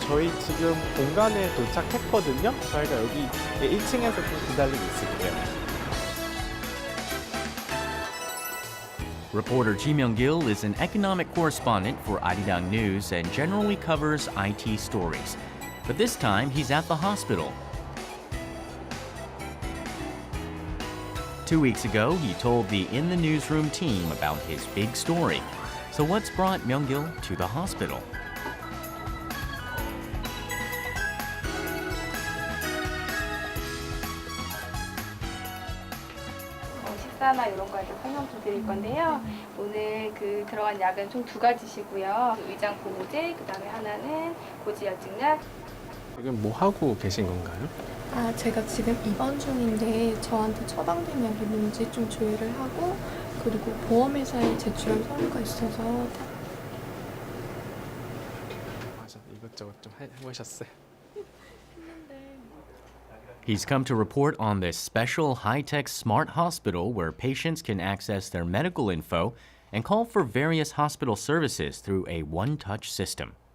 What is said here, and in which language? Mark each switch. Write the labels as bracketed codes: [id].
[ko] 저희 지금 본관에 도착했거든요. 저희가 여기 1층에서 좀 기다리고 있을게요. [en] Reporter Ji Myung-kil is an economic correspondent for Arirang News and generally covers IT stories. But this time, he's at the hospital. 2 weeks ago, he told the In the Newsroom team about his big story. So what's brought Myung-kil to the hospital? [ko] 식사나 이런 거에 설명 좀 드릴 건데요. 오늘 들어간 약은 총 2가지시고요. 위장 보호제, 그다음에 하나는 고지혈증약. 지금 뭐 하고 계신 건가요? 제가 지금 입원 중인데 저한테 처방된 약이 뭔지 좀 조회를 하고 그리고 보험회사에 제출한 서류가 있어서 이것저것 좀 해보셨어요? [en] He's come to report on this special high-tech smart hospital where patients can access their medical info and call for various hospital services through a one-touch system.